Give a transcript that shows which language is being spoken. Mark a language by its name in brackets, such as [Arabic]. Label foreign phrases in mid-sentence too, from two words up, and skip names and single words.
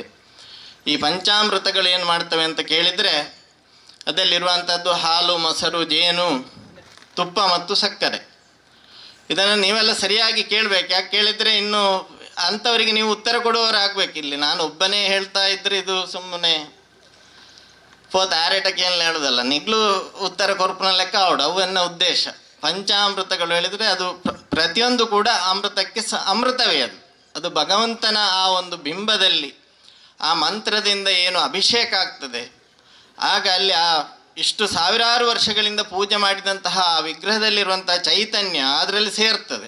[Kannada] ಈ ಪಂಚಾಮೃತಗಳು ಏನು ಮಾಡ್ತವೆ ಅಂತ ಕೇಳಿದರೆ ಅದರಲ್ಲಿರುವಂಥದ್ದು ಹಾಲು, ಮೊಸರು, ಜೇನು, ತುಪ್ಪ ಮತ್ತು ಸಕ್ಕರೆ. ಇದನ್ನು ನೀವೆಲ್ಲ ಸರಿಯಾಗಿ ಕೇಳಬೇಕು. ಯಾಕೆ ಕೇಳಿದರೆ ಇನ್ನು ಅಂಥವರಿಗೆ ನೀವು ಉತ್ತರ ಕೊಡುವವರಾಗಬೇಕು. ಇಲ್ಲಿ ನಾನು ಒಬ್ಬನೇ ಹೇಳ್ತಾ ಇದ್ದರೆ ಇದು ಸುಮ್ಮನೆ ಪೋತ ಆರೇಟಕ್ಕೆ ಏನು ಹೇಳೋದಲ್ಲ, [Tulu] ನಿಗ್ಲು ಉತ್ತರ ಕೊರ್ಪನ ಲೆಕ್ಕ ಅವಡು. ಅವು ಎನ್ನ ಉದ್ದೇಶ. [Kannada] ಪಂಚಾಮೃತಗಳು ಹೇಳಿದರೆ ಅದು ಪ್ರತಿಯೊಂದು ಕೂಡ ಅಮೃತಕ್ಕೆ ಅಮೃತವೇ. ಅದು ಭಗವಂತನ ಆ ಒಂದು ಬಿಂಬದಲ್ಲಿ ಆ ಮಂತ್ರದಿಂದ ಏನು ಅಭಿಷೇಕ ಆಗ್ತದೆ, ಆಗ ಅಲ್ಲಿ ಆ ಇಷ್ಟು ಸಾವಿರಾರು ವರ್ಷಗಳಿಂದ ಪೂಜೆ ಮಾಡಿದಂತಹ ವಿಗ್ರಹದಲ್ಲಿರುವಂತಹ ಚೈತನ್ಯ ಅದರಲ್ಲಿ ಸೇರ್ತದೆ.